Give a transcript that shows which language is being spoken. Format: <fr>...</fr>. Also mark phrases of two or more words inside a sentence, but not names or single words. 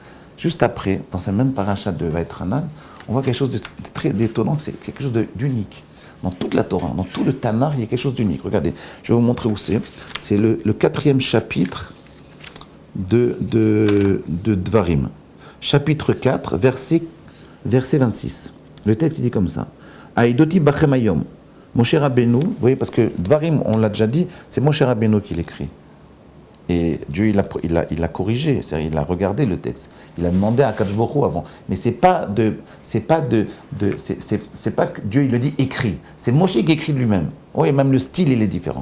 <fr>Juste après, dans ce même parachat de Vaïtranan, on voit quelque chose de très étonnant, c'est quelque chose d'unique. Dans toute la Torah, dans tout le Tanakh, il y a quelque chose d'unique. Regardez, je vais vous montrer où c'est. C'est le 4e chapitre de Dvarim. Chapitre 4, verset 26. Le texte, il dit comme ça.</fr> <he>Aïdoti bachem hayom. משה רבנו,</he> <fr>vous voyez, parce que Dvarim, on l'a déjà dit, c'est</fr> <he>משה רבנו</he> <fr>qui l'écrit. Et Dieu, il a corrigé, c'est-à-dire il a regardé le texte. Il a demandé à</fr> <he>הקדוש ברוך הוא</he> <fr>avant. Mais c'est pas que Dieu, il le dit écrit. C'est Moshe qui écrit de lui-même. Oui, même le style, il est différent.</fr>